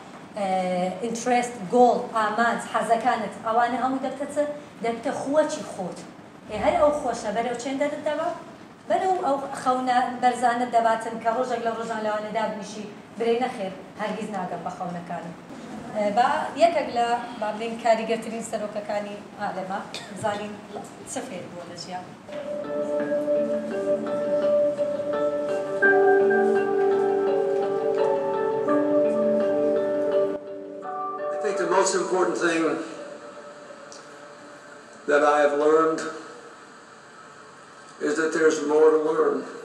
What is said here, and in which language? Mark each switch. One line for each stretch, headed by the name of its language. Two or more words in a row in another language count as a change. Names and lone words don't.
Central Kurdish: ئینترست گۆڵ ئامانج حەزەکانت ئەوانە هەموو دەبتە خووەکی خۆت هەر ئەو خۆشە بەرەو چێندەت دەبا بەرەو ئەو خەونە بەرزانت دەباتن کە ڕۆژێک لە ڕۆژان لەوانەدا بنیشی برێ نەخێر هەرگیز ناگەم بە خەونەکانم با یەکێک لە بابلین کاریگەرترین سەرۆکەکانی عالەمە بزانین چ فێر بووە لە ژیان
English: I think the most important thing that I have learned is that there's more to learn.